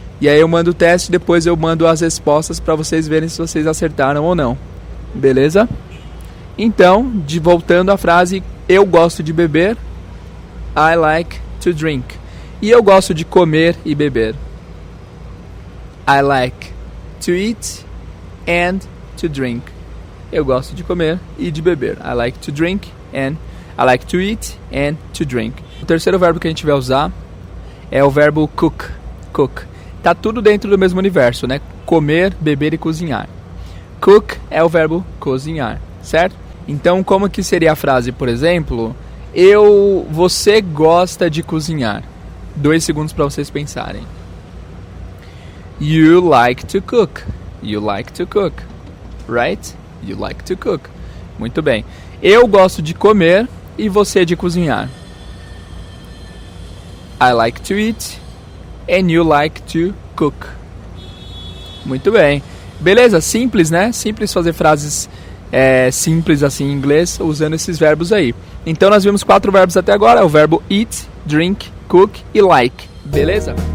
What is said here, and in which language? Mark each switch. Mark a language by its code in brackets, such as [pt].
[pt] E aí eu mando o teste, depois eu mando as respostas para vocês verem se vocês acertaram ou não. Beleza? Então, voltando à frase, eu gosto de beber, [en] I like to drink. [pt] E eu gosto de comer e beber. [en] I like to eat and to drink. [pt] Eu gosto de comer e de beber. [en] I like to drink and I like to eat and to drink. [pt] O terceiro verbo que a gente vai usar é o verbo cook. Cook. Tá tudo dentro do mesmo universo, né? Comer, beber e cozinhar. Cook é o verbo cozinhar, certo? Então, como que seria a frase, por exemplo? Você gosta de cozinhar. 2 segundos para vocês pensarem. [en] You like to cook. You like to cook. Right? You like to cook. [pt] Muito bem. Eu gosto de comer e você de cozinhar. [en] I like to eat and you like to cook. [pt] Muito bem. Beleza, simples, né? Simples fazer frases simples assim em inglês usando esses verbos aí. Então nós vimos 4 verbos até agora. O verbo eat, drink, cook e like. Beleza?